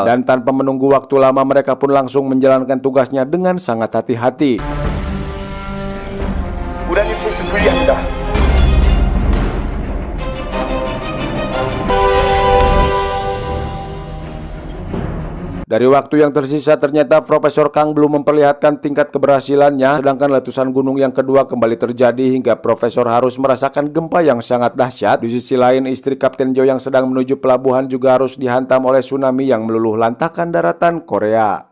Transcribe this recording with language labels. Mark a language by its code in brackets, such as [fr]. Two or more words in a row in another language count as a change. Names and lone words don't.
[id] Dan tanpa menunggu waktu lama, mereka pun langsung menjalankan tugasnya dengan sangat hati-hati. [ko] 우라늄 테스트 분리합니다. [id] Dari waktu yang tersisa, ternyata Profesor Kang belum memperlihatkan tingkat keberhasilannya, sedangkan letusan gunung yang kedua kembali terjadi hingga Profesor harus merasakan gempa yang sangat dahsyat. Di sisi lain, istri Kapten Joe yang sedang menuju pelabuhan juga harus dihantam oleh tsunami yang meluluh lantakkan daratan Korea.